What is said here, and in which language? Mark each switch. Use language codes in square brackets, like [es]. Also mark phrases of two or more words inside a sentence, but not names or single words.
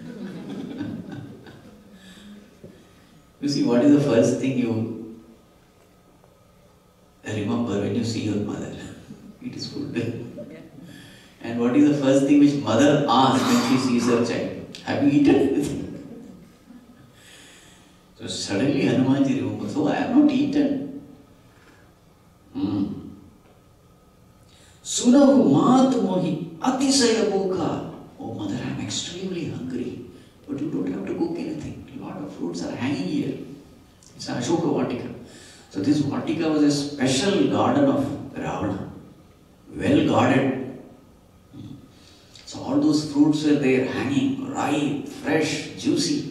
[en] You see, what is the first thing you remember when you see your mother? It is food. And what is the first thing which mother asks when she sees her child? Have you eaten anything? So suddenly Hanumanji remembers, oh, I have not eaten. [awa] सुनहु मात मोहि अतिसय भूखा. [en] Oh mother, I am extremely hungry. But you don't have to cook anything. A lot of fruits are hanging here. It's an Ashoka Vatika. So this Vatika was a special garden of Ravana. Well guarded. So all those fruits were there hanging, ripe, fresh, juicy.